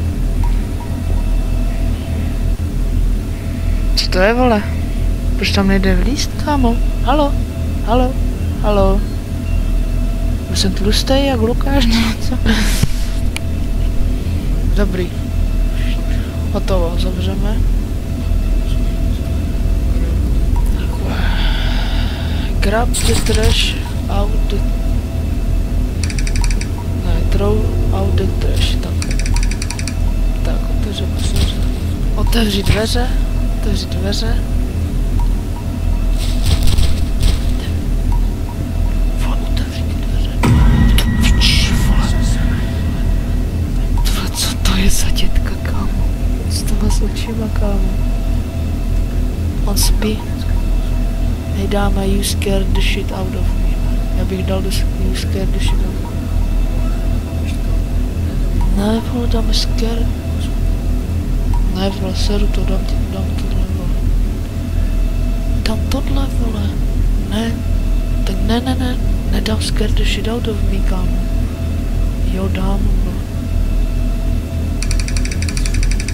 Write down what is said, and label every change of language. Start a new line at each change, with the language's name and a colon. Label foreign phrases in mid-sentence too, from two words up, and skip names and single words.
Czech: Co to je, vole? Proč tam nejde vlízt, kámo? Halo? Halo? Halo? Jsem tlustej jak Lukáš, nebo co? Dobrý. Hotovo, zavřeme.
English: Grab the trash out the... Throw out the trash,
Czech: tak otevřeme se. Otevři dveře, otevři dveře. Vole, otevři dveře. Vole, co to je za dětka, kámo? Co to má s očima, kámo? On spí.
English: Nejdáme you scared the shit out of me.
Czech: Já bych dal
English: you scared the shit out of me.
Czech: Ne, vole, dáme scare. Ne, vole, seru to, dám tohle, vole. Dám tohle, vole. Ne, tak ne, nedám
English: scare the shit out of me,
Czech: kámo. Jo, dám, vole.